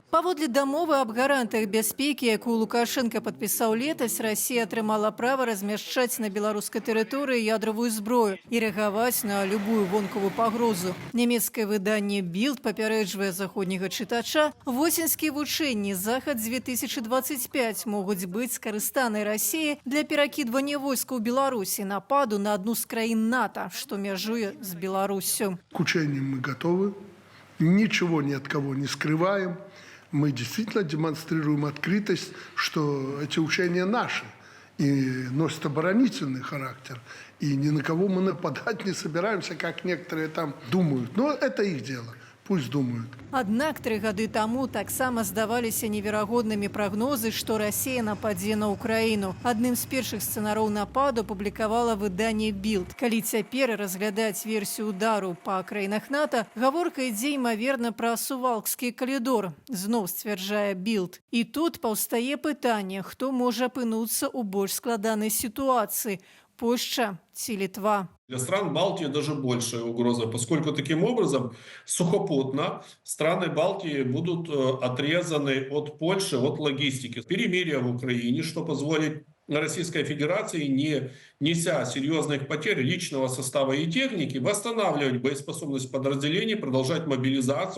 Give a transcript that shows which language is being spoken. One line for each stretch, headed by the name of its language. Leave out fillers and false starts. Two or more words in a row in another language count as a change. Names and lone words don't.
Belarusian: Паводле дамовы аб гарантыях бяспекі, якую Лукашенко падпісаў летась, Расія атрымала права размяшчаць на беларускай тэрыторыі ядравую зброю і рэагаваць на любую вонкавую пагрозу. Нямецкае выданне «Білд» папярэджвае заходняга чытача, вось Пуцінскія вучэнні «Захад-2025» могуць быць скарыстанай Расіяй для перакідвання войскаў Беларусі, нападу на одну з краін НАТО, што мяжуе з Беларуссю.
Russian: К учениям мы готовы, ничего ни от кого не скрываем. Мы действительно демонстрируем открытость, что эти учения наши и носят оборонительный характер. И ни на кого мы нападать не собираемся, как некоторые там думают. Но это их дело. Пусть думают.
Belarusian: Аднак 3 гады таму таксама здаваліся неверагоднымі прагнозы, што Расія нападзе на Украіну. Адным з першых сцэнароў нападу публікавала выданне «Білд». Калі цяпер разглядаць версію удару па краінах НАТО, гаворка ідзе, імаверна, пра Сувалкскі калідор, зноў сцвярджае «Білд». І тут паўстае пытанне, хто можа апынуцца ў больш складанай сітуацыі – Польша ці Літва.
Russian: Для стран Балтии даже большая угроза, поскольку таким образом сухопутно страны Балтии будут отрезаны от Польши, от логистики. Перемирие в Украине, что позволит Российской Федерации, не неся серьезных потерь личного состава и техники, восстанавливать боеспособность подразделений, продолжать мобилизацию.